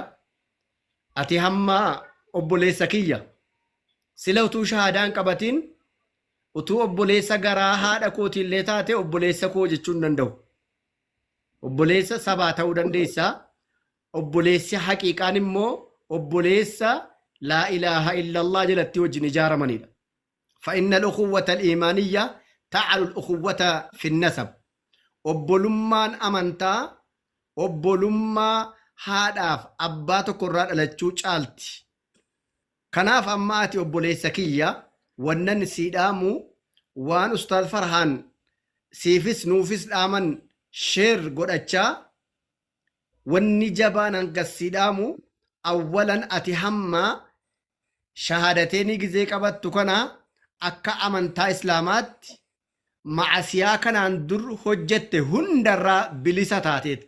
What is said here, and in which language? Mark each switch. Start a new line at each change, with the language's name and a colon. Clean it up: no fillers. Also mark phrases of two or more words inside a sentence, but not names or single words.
Oromo: Ati hamma obboleessa kiyya sila utuu shahaadaan qabatiin utuu obboleessa garaa haadha kootiillee taate obboleessa koo jechuu hin danda'u. Obboleessa sabaa ta'uu dandeessa. Obboleessi haqiiqaan immoo obboleessa
Arabic: لا إله إلا الله
Oromo: jalatti wajjin ijaaramanidha.
Arabic: فإن الأخوة الإيمانية تعل الأخوة في النسب.
Oromo: obbolummaan amantaa obbolummaa haadhaaf abbaa tokkorraa dhalachuu caalti. Kanaaf amma ati obboleessa kiyya wannan sii dhaamu waan Ustaaz Farhaan siifis nuufis dhaaman sheer godhachaa wanni jabaan hanga sii dhaamu awwalan ati hamma shahaadateeni gizee qabattu kana akka amantaa islaamaatti macasiyaa kanaan dur hojjette hundarraa bilisa taateetta.